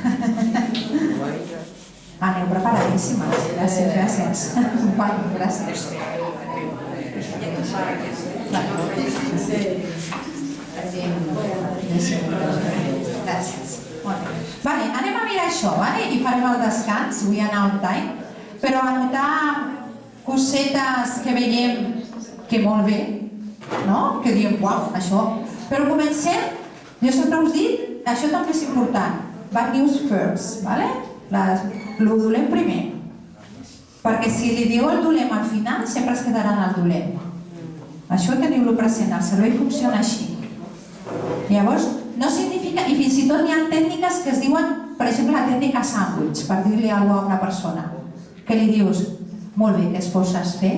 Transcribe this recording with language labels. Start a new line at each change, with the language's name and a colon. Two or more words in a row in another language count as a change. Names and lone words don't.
Catalan: Aneu preparadíssimes. Gràcies. Gràcies. Gràcies. Anem a mirar això i farem el descans.
English: We are now on time.
Catalan: Però anotar cosetes que veiem que molt bé, que diem, uau, això. Però comencem, jo sempre us dic, això també és important.
English: Bad news first,
Catalan: el dolent primer. Perquè si li diu el dolent al final, sempre es quedarà en el dolent. Això teniu-lo present, el cervell funciona així. Llavors, no significa, i fins i tot hi ha tècniques que es diuen, per exemple, la tècnica sàndwich, per dir-li alguna cosa a una persona, que li dius, molt bé, què es poses fer?